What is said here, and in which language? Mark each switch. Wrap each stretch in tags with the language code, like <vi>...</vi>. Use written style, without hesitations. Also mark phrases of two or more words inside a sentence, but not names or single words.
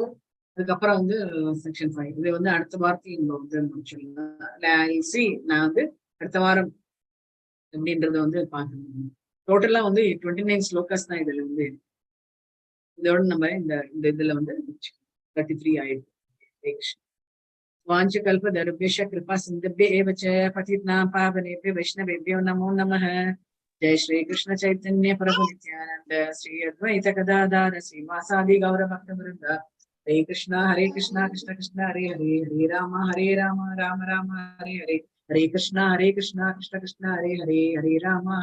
<ta>அதுக்கப்புறம் செக்ஷன் 5. இது அடுத்த வாரத்தையும் முடிச்சிடலாம். நான் அடுத்த வாரம் அப்படின்றத பார்க்கணும். டோட்டலா 29 ஸ்லோகாஸ் தான் இதுல இதோட நம்ம இந்த இதுல 33 ஆயிடுச்சு.</ta> <sa>வாஞ்சகல்பதருभ्यश्च कृपा सिन्धुभ्य एव च पतितानां पावनेभ्यो वैष्णवेभ्यो नमो नमः. जय श्री कृष्ण चैतन्य प्रभु नित्यानंद श्री अद्वैत गदाधर श्रीवासादि गौर भक्तवृंद. हरे कृष्णा कृष्ण कृष्ण हरे हरे, हरे राम राम राम हरे हरे, हरे कृष्णा कृष्ण कृष्ण हरे हरे, हरे राम</sa>